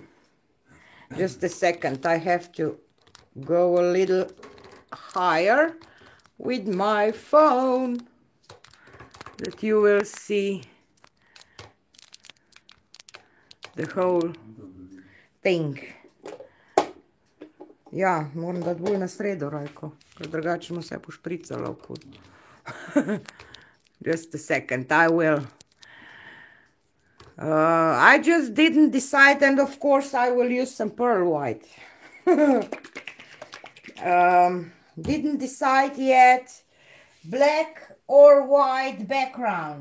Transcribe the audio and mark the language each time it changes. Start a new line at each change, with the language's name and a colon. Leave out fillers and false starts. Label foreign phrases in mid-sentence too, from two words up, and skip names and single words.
English: Just a second, I have to go a little higher with my phone, that you will see the whole thing.
Slovenian: Ja, moram dati bolj na sredo, Rajko, ker drugače mu se pošpricalo okud.
English: Just a second, I will. I just didn't decide, and of course I will use some pearl white. Didn't decide yet. Black or white background.